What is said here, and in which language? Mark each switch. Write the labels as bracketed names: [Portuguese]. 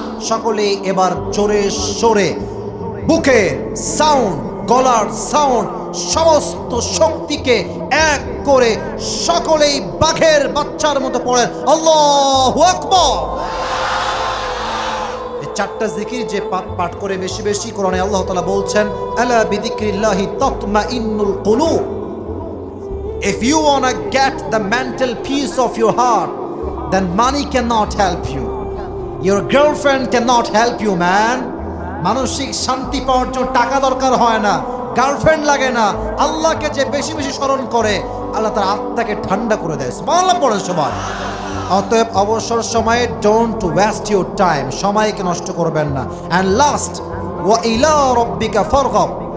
[Bangla] সকলেই এবার জোরে সোরে বুকে সাউন্ড, গলার সাউন্ড, সমস্ত শক্তিকে এক করে সকলেই বাঘের বাচ্চার মতো পড়েন আল্লাহু আকবার। এই চারটা জিকির যে পাঠ করে বেশি বেশি, কোরআনে আল্লাহ তাআলা বলছেন [Arabic] আলা বিযিকরিল্লাহি তাতমাইন্নুল কুলুব। [English] If you want to get the mental peace of your heart, then money cannot help you. Your girlfriend cannot help you, man. [Bangla] মানসিক শান্তি পাওয়ার জন্য টাকা দরকার হয় না, গার্লফ্রেন্ড লাগে না। আল্লাহকে যে বেশি বেশি স্মরণ করে, আল্লাহ তার আত্মাকে ঠান্ডা করে দেয়। সুবহানাল্লাহ পড়েন সবাই। অতএব অবসর সময়ে [English] don't waste your time, [Bangla] সময়কে নষ্ট করবেন না। [English] and last, [Arabic] ওয়া ইলা রাব্বিকা ফারগাব।